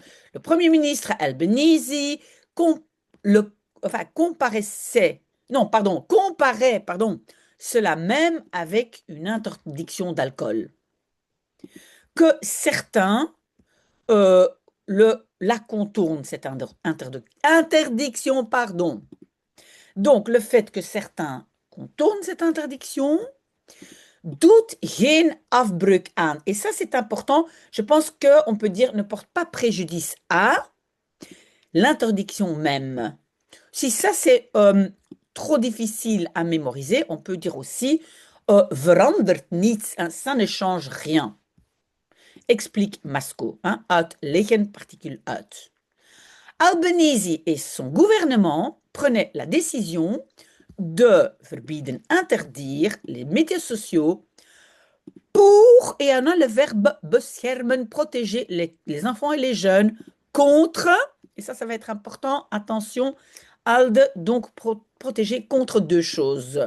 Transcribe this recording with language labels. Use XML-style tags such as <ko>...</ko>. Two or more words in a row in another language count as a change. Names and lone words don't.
<fr>Le Premier ministre Albanese comparait cela même avec une interdiction d'alcool. Que certains la contournent, cette interdiction, pardon. Donc, le fait que certains contournent cette interdiction</fr> <nl>doet geen afbreuk aan.</nl> <fr>Et ça, c'est important. Je pense qu'on peut dire ne porte pas préjudice à l'interdiction même. Si ça, c'est trop difficile à mémoriser, on peut dire aussi</fr> <nl>verandert niets,</nl> <fr>hein, ça ne change rien. Explique Masco, hein,</fr> <nl>uitleggen, particule uit.</nl> <fr>Albanese et son gouvernement prenaient la décision de verbieden, interdire les médias sociaux pour, et on a le verbe beschermen, protéger les enfants et les jeunes contre, et ça va être important, attention, Alde, donc protéger contre deux choses.</fr>